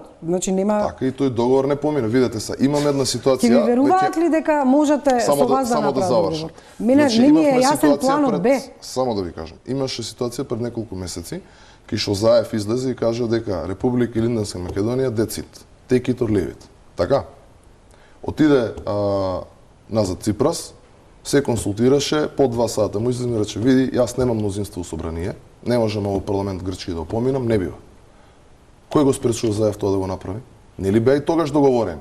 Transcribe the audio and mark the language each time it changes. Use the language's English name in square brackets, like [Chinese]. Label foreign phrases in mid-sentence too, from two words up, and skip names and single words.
[Macedonian] Значи нема. Така и тој договор не помина. Видете се, имаме една ситуација. Ќе ви веруваат ли дека можете Само со вас да само да направите завршам. договор? Мене не ми е имавме јасен ситуација планот Б. Само да ви кажам. Имаше ситуација пред неколку месеци, кај што Заев излезе и кажа дека Република Илинденска Македонија децит. [English] Take it or leave it. [Macedonian] Така? Отиде назад Ципрас, се консултираше, по 2 сата му излезе и рече, види, јас немам мнозинство у собрание, не можам овој парламент Грчки да опоминам, не бива. Кој го спречува Заев тоа да го направи? Нели беа и тогаш договорени?